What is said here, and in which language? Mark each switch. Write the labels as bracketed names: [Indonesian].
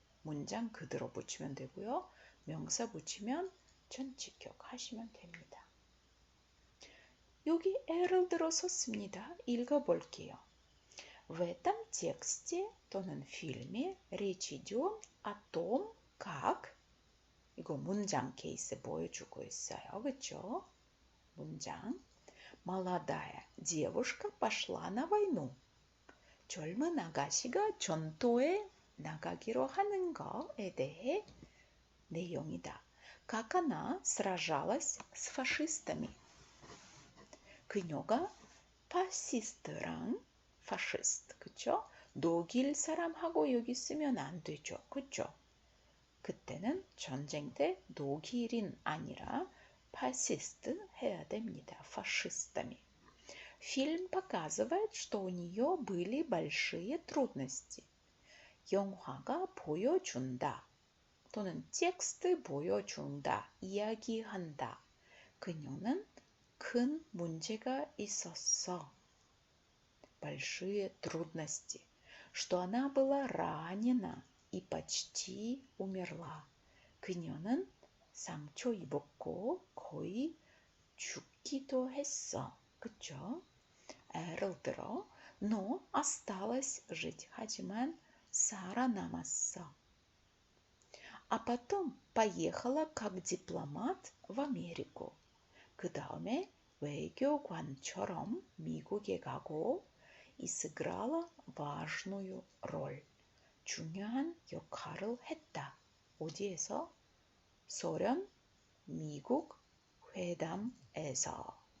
[Korean] 문장 그대로 붙이면 되고요. 명사 붙이면 전치격 하시면 됩니다. 여기 예를 들어서 씁니다. 읽어볼게요. [Russian] В этом тексте [Korean] 또는 [Russian] фильме речь идет о том, как [Korean] 이거 문장 케이스 보여주고 있어요. 그렇죠? 문장 [Russian] молодая девушка пошла на войну. [Korean] 젊은 아가씨가 전투에 나가기로 하는 것에 대해 내용이다. [Russian] Как она сражалась с фашистами. [Korean] 그녀가 파시스트랑 파시스트, 그쵸? 독일 사람하고 여기 쓰면 안 되죠. 그쵸? 그때는 전쟁 때 독일인 아니라 파시스트 해야 됩니다. [Russian] фашистами. Фильм показывает, что у нее были большие трудности. [Korean] 영화가 보여준다. 또는 텍스트 보여준다. 이야기한다. 그녀는 큰 문제가 있었어. [Russian] Большие трудности. Что она была ранена и почти умерла. [Korean] 그녀는 상처 입었고 거의 죽기도 했어. 그쵸? 예를 들어, [Russian] но осталась жить. [Korean] 하지만 살아남았어. [Russian] А потом поехала как дипломат в Америку. [Korean] 그 다음에 외교관처럼 미국에 가고 [Russian] и сыграла важную роль. [Korean] 중요한 역할을 했다. 어디에서? 소련, 미국 회담에서.